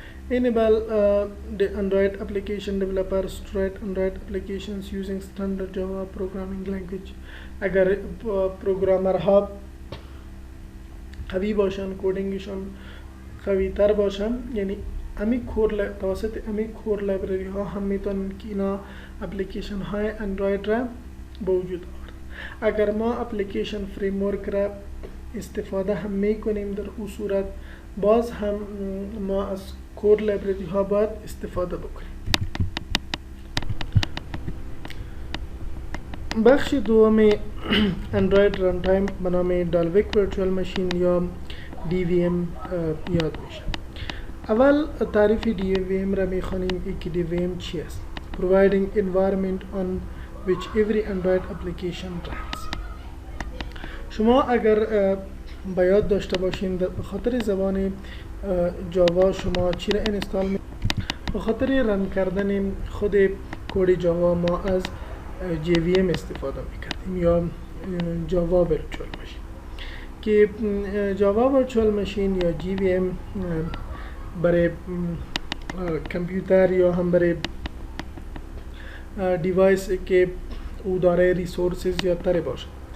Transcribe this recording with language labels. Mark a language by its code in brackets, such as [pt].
[en] Enable the Android application developers to write Android applications using standard Java programming language. [fa] اگر پروگرامر ها قوی باشن، کدینگشان قوی تر باشن، یعنی توسط امی کور لایبرری ها هم میتونن که اینا اپلیکیشن های اندروید را به وجود آورد. اگر ما اپلیکیشن فریم ورک را استفاده هم میکنیم در اون صورت باز هم ما از کور لایبرری ها باید استفاده بکنیم. بخش دوم اندروید ران تایم به نام دالویک ورچوال ماشین یا DVM یاد میشه. اول تعریف DVM را میخوانیم که DVM چی است. [en] Providing environment on which every Android application runs. [fa] شما اگر به یاد داشته باشین به خاطر زبان جاوا شما چی را انستال می به خاطر رن کردن خود کد جاوا ما از JVM استفاده میکردیم یا جاوا ورچوال ماشین که جاوا ورچوال ماشین یا JVM برای کامپیوتر یا هم برای دیوایس که او داره ریسورسز زیادتر باشه.